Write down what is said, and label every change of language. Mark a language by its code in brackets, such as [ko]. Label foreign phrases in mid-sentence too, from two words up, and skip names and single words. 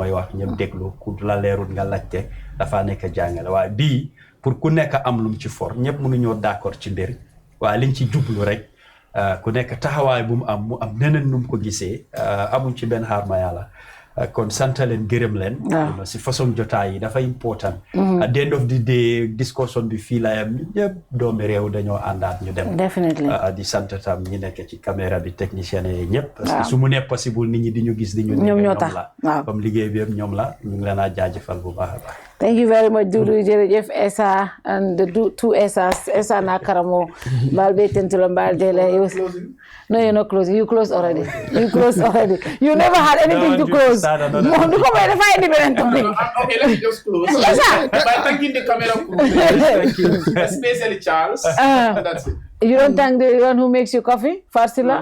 [wo] mooy wax ñëpp déglu ku la leerul nga laajte dafa nekk jàngale waaye bii pour ku nekk am lum ci for ñëpp mënuñoo d'accord ci mbir waaye liñ ci jublu rek ku nekk taxawaay bu mu am neneen num ko gisee amuñ ci benn xaar ma yàlla kon sant leen gërëm leen si façon jotaay yi dafa important [en] at the end of the day [wo] discussion bi fii la yam ñëpp doomi réew dañoo àndaat ñu dem di sant tam ñi nekk ci caméra bi technicien yi ñëpp [fr] parce que [wo] su mu ne possible nit ñi di ñu gis di ñu ñoom la comme liggéey bi yëpp ñoom la ñu ngi leen a jaajëfal bu baax a baax. [en] Thank you very much, Doudou. Jerejef Essa and the two Essas. Essa na karamo. Balbe tentulam baldele. No, you're not closing. You closed already. You never had anything to close. Okay, let me just close. By thanking the camera crew, especially Charles. That's it. You don't thank the one who makes you coffee, Farsila?